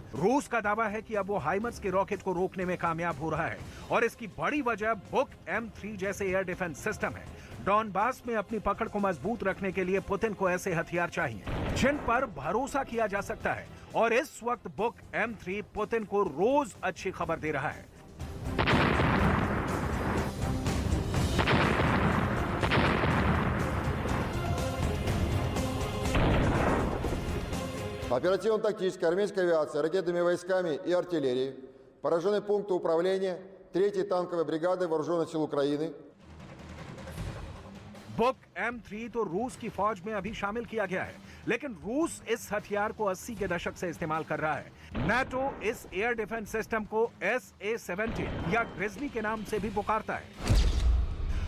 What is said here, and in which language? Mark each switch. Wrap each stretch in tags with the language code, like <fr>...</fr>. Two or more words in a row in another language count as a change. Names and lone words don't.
<hi>रूस का दावा है कि अब वो हाइमर्स के रॉकेट को रोकने में कामयाब हो रहा है और इसकी बड़ी वजह बुक M3 जैसे</hi> <en>air defense system</en> <hi>है। डॉनबास में अपनी पकड़ को मजबूत रखने के लिए पुतिन को ऐसे हथियार चाहिए जिन पर भरोसा किया जा सकता है और इस वक्त बुक M3 पुतिन को रोज अच्छी खबर दे रहा है।</hi> <ru>Оперативно-тактическая армейская авиация, ракетными войсками и артиллерией, поражены пункты управления 3-й танковой бригады Вооруженных сил Украины.</ru> <hi>बुक M3 तो रूस की फौज में अभी शामिल किया गया है, लेकिन रूस इस हथियार को 80 के दशक से इस्तेमाल कर रहा है। नाटो इस</hi> <en>air defense system</en> <hi>को SA-70 या ग्रिजली के नाम से भी पुकारता है।</hi>